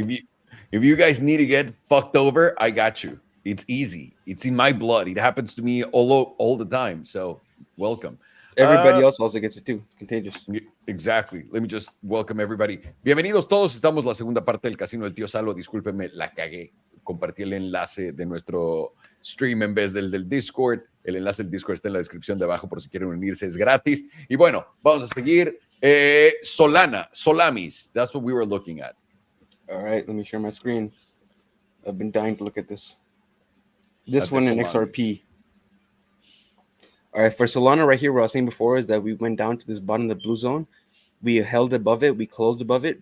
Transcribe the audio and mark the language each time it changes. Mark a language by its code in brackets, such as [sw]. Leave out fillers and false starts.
[en] If you guys need to get fucked over, I got you. It's easy. It's in my blood. It happens to me all the time. So welcome. Everybody else also gets it too. It's contagious. Exactly. Let me just welcome everybody. [es] Bienvenidos todos. Estamos en la segunda parte del Casino del Tío Salo. Discúlpenme, la cagué. Compartí el enlace de nuestro stream en vez del Discord. El enlace del Discord está en la descripción de abajo por si quieren unirse. Es gratis. Y bueno, vamos a seguir. Solana, Solamis. [en] That's what we were looking at. All right, let me share my screen. I've been dying to look at this. This one in XRP. All right, for Solana right here, what I was saying before is that we went down to this bottom of the blue zone. We held above it. We closed above it.